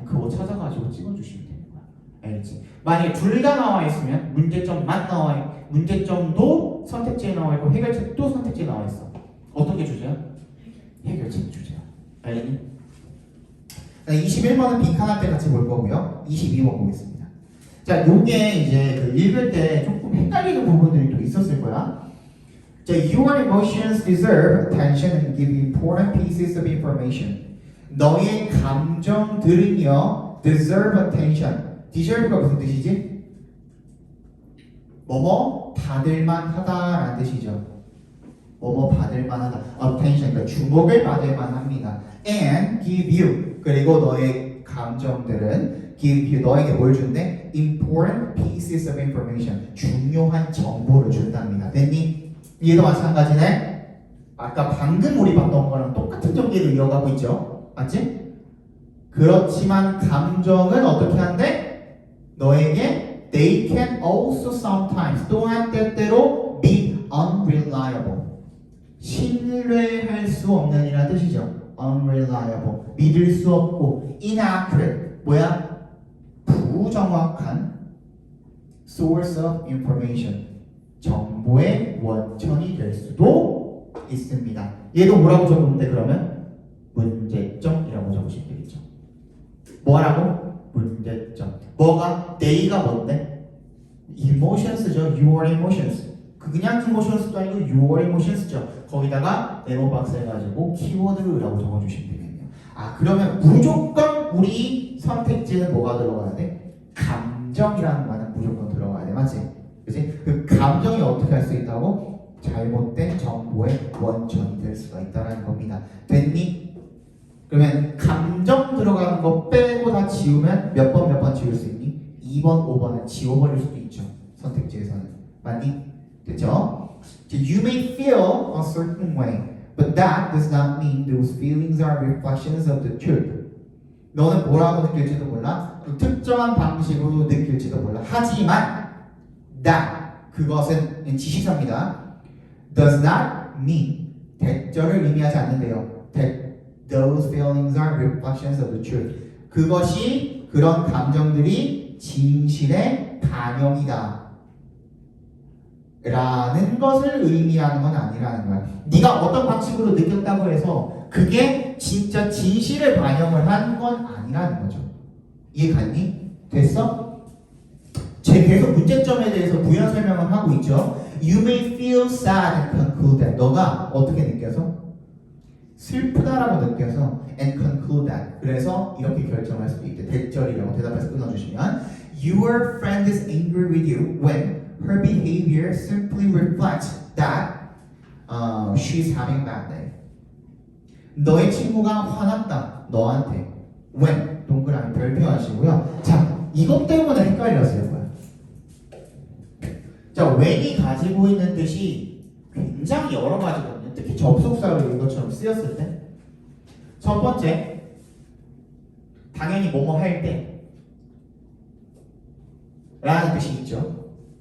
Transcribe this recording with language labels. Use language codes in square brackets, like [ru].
[ko] 그거 찾아가지고 찍어주시면 되는 거야. 알겠지? 만약에 둘 다 나와 있으면 문제점만 나와 있고 문제점도 선택지에 나와 있고 해결책도 선택지에 나와 있어. 어떤 게 주제야? 해결책이 주제야. 알겠니? 21번은 빈칸할 때 같이 볼 거고요. 22번 보겠습니다. 자, 요게 이제 그 읽을 때 조금 헷갈리는 부분들이 또 있었을 거야. [en] 자, your emotions deserve attention and give important pieces of information. [ko] 너의 감정들은요, [en] deserve attention. [ko] deserve가 무슨 뜻이지? 뭐뭐 받을만 하다라는 뜻이죠. 뭐뭐 받을만 하다. attention, 그러니까 주목을 받을만 합니다. [en] and give you. [ko] 그리고 너의 감정들은 [en] give you, [ko] 너에게 뭘 준대? [en] important pieces of information. [ko] 중요한 정보를 준답니다. 됐니? 얘도 마찬가지네. 아까 방금 우리 봤던 거랑 똑같은 전개를 이어가고 있죠. 맞지? 그렇지만 감정은 어떻게 한대? 너에게 [en] they can also sometimes [ko] 또한 때때로 [en] be unreliable. [ko] 신뢰할 수 없는 이라는 뜻이죠. unreliable. 믿을 수 없고 inaccurate. 뭐야? 부정확한 [en] source of information. [ko] 정보의 원천이 될 수도 있습니다. 얘도 뭐라고 적으는데 그러면? 문제점이라고 적으시면 되겠죠. 뭐라고? 문제점. 뭐가? they가 뭔데? emotions죠. your emotions. 그냥 emotions도 아니고 your emotions죠. 거기다가 네모박스 해가지고 키워드라고 적어주시면 되겠네요. 아 그러면 무조건 우리 선택지는 뭐가 들어가야 돼? 감정이라는 말은 무조건 들어가야 돼. 맞지? 그치? 그 감정이 어떻게 할 수 있다고? 잘못된 정보의 원천이 될 수가 있다는 겁니다. 됐니? 그러면 감정 들어가는 거 빼고 다 지우면 몇 번 지울 수 있니? 2번, 5번은 지워버릴 수도 있죠. 선택지에서는. 맞니? 됐죠? [en] You may feel a certain way, but that does not mean those feelings are reflections of the truth. [ko] 너는 뭐라고 느낄지도 몰라. 특정한 방식으로 느낄지도 몰라. 하지만 that 그것은 지시사입니다. [en] does not mean [ko] 대절을 의미하지 않는데요. [en] Those feelings are reflections of the truth. [ko] 그것이 그런 감정들이 진실의 반영이다. 라는 것을 의미하는 건 아니라는 거야. 네가 어떤 방식으로 느꼈다고 해서 그게 진짜 진실을 반영을 하는 건 아니라는 거죠. 이해 갔니? 됐어? 제 계속 문제점에 대해서 부연 설명을 하고 있죠. [en] You may feel sad and conclude that. [ko] 너가 어떻게 느껴서? 슬프다라고 느껴서 [en] and conclude that. [ko] 그래서 이렇게 결정할 수도 있대. 대절이라고 대답해서 끊어주시면 [en] Your friend is angry with you when her behavior simply reflects that she's having a bad day. [ko] 너의 친구가 화났다. 너한테. when 동그라미 별표 하시고요. 자, 이것 때문에 헷갈렸을 거야. 자, when이 가지고 있는 뜻이 굉장히 여러 가지거든요. 특히 접속사로 이것처럼 쓰였을 때. 첫 번째, 당연히 뭐뭐 할 때 라는 뜻이 있죠.